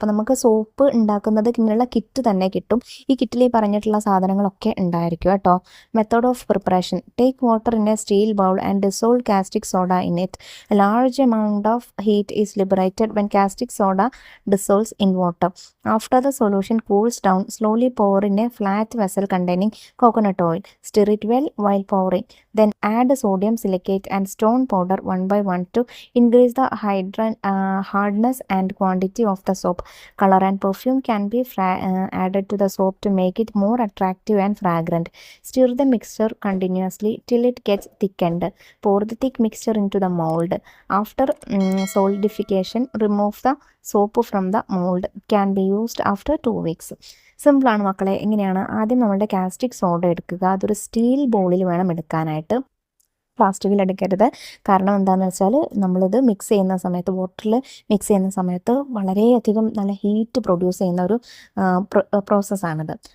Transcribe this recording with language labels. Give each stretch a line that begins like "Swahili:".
Malayalam: അപ്പോൾ നമുക്ക് soap ഉണ്ടാക്കുന്നതിനുള്ള kit തന്നെ കിട്ടും. ഈ കിറ്റിൽ ഈ പറഞ്ഞിട്ടുള്ള സാധനങ്ങളൊക്കെ ഉണ്ടായിരിക്കും കേട്ടോ.
English: Method of preparation: take water in a steel bowl and dissolve caustic soda in it. A large amount of heat is liberated when caustic soda dissolves in water. After the solution cools down, slowly pour in a flat vessel containing coconut oil. Stir it well while pouring. Then add sodium silicate and stone powder one by one to increase the hardness and quantity of the soap. Color and perfume can be added to the soap to make it more attractive and fragrant. Stir the mixture continuously till it gets thickened. Pour the thick mixture into the mold. After solidification, remove the soap from the mold. Can be used after 2 weeks.
Malayalam: സിമ്പിളാണ് മക്കളെ. എങ്ങനെയാണ്? ആദ്യം നമ്മളുടെ caustic soda എടുക്കുക. അതൊരു steel ബൗളിൽ വേണം എടുക്കാനായിട്ട്, പ്ലാസ്റ്റിക്കിൽ എടുക്കരുത്. കാരണം എന്താണെന്ന് വെച്ചാൽ നമ്മളിത് മിക്സ് ചെയ്യുന്ന സമയത്ത്, വാട്ടറിൽ മിക്സ് ചെയ്യുന്ന സമയത്ത് വളരെയധികം നല്ല ഹീറ്റ് പ്രൊഡ്യൂസ് ചെയ്യുന്ന ഒരു പ്രോസസ്സാണിത്.